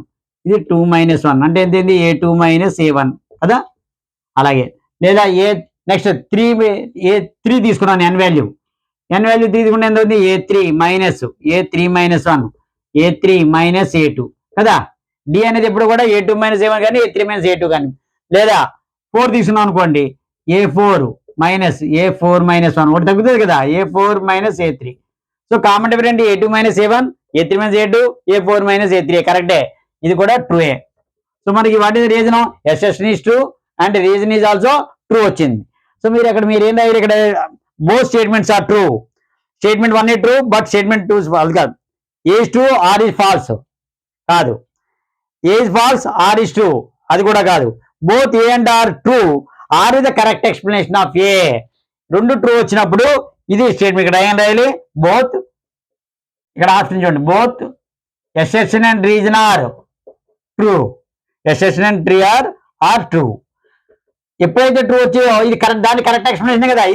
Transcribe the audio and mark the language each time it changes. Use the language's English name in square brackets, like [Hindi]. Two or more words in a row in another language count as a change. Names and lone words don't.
[Telugu] ఇది 2 - 1 అంటే ఏంటి, a2 - a1 కదా. అలాగే లేదా నెక్స్ట్ 3 తీసుకున్నాను, n వాల్యూ తీసుకుంటే ఎంత ఉంది, a3 - 1 a3 - a2 కదా. డి అనేది ఎప్పుడు కూడా a2 - a1 కానీ a3 - a2 కానీ. లేదా 4 తీసుకున్నాం అనుకోండి, a4 - a1 ఒకటి తగ్గుతుంది కదా, a4 - a3. సో [English] common different [Telugu] a2 - a1 a3 - a2 a4 - a3 కరెక్టే, ఇది కూడా ట్రూయే. [English] సో మనకి what is reason, assertion is true and reason is also true వచ్చింది. [Telugu] సో మీరు ఏం రాయాలి ఇక్కడ, [English] both statements are true. statement 1 true but statement 2 false కాదు. A true R is false కాదు, A false R is true [Telugu] అది కూడా కాదు. [English] both A and R true R is the correct explanation of A. [Telugu] రెండు ట్రూ వచ్చినప్పుడు ఇది స్టేట్మెంట్. ఇక్కడ ఏం రాయాలి, బోత్. ఇక్కడ ఆప్షన్ చూడండి, [English] both assertion and reason are true. assertion and tree are true. [Telugu] ఎప్పుడైతే ట్రూ వచ్చాయో ఇది కరెక్ట్, దాని [English] correct explanation [Telugu] కదా.